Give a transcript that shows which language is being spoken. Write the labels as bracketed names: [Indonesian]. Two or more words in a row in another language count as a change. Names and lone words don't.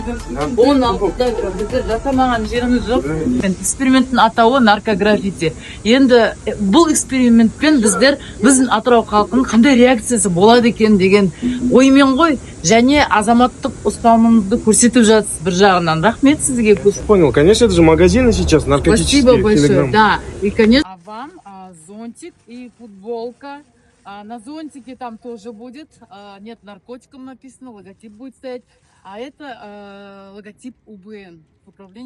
[Kazakh] 16-да біздер жасамаған жеріміз жоқ. Эксперименттің атауы наркограффити. Енді бұл экспериментпен біздің Атырау халқының қандай реакциясы болады екен деген оймен ғой, және азаматтық ұстанымды көрсетіп жатсыз бір жағынан. Рахмет сізге. [Russian] Понял, конечно, это же магазины сейчас наркотические. Спасибо большое. Телеграм. Да, и конечно. А вам зонтик и футболка. На зонтике там тоже будет. Нет наркотиков написано, логотип будет стоять. А это логотип УБН.